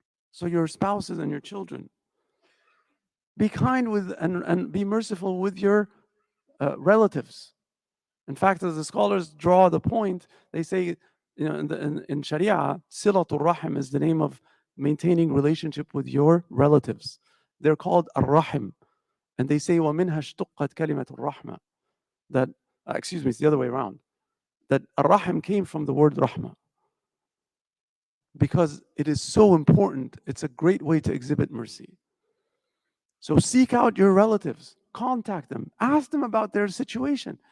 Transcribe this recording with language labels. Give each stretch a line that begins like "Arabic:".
English: So your spouses and your children. Be kind with and be merciful with your relatives. In fact, as the scholars draw the point, they say, in Sharia, Silatul Rahim is the name of maintaining relationship with your relatives. They're called Ar-Rahim. And they say,
Arabic: وَمِنْهَا اشْتُقَّتْ كَلِمَةُ الرَّحْمَةِ.
English: That, excuse me, it's the other way around. That Ar-Rahim came from the word Rahmah. Because it is so important, it's a great way to exhibit mercy. So seek out your relatives. Contact them. Ask them about their situation.